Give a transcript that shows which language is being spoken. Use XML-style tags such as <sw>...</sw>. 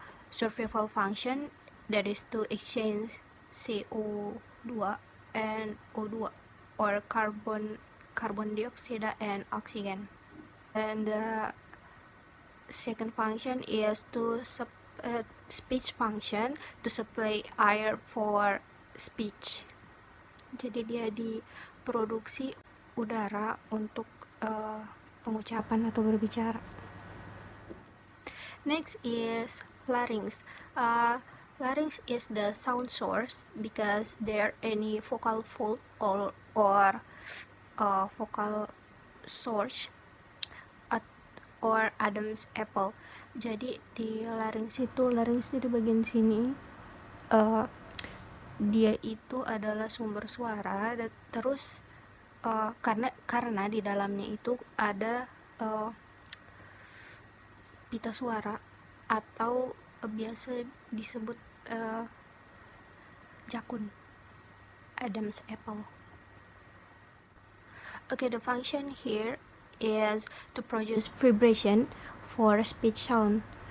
<en>Survival function, that is to exchange CO2 and O2, or carbon dioxide and oxygen. And the second function is to speech function, to supply air for speech.</en> <id>Jadi dia diproduksi udara untuk pengucapan atau berbicara.</id> <en>Next is larynx. Larynx is the sound source because there any vocal fold or vocal source or Adam's apple.</en> <id>Jadi di larynx itu di bagian sini dia itu adalah sumber suara, dan terus karena di dalamnya itu ada pita suara atau biasa disebut jakun, Adam's apple.</id> <en>Okay, the function here is to produce vibration for speech sound.</en>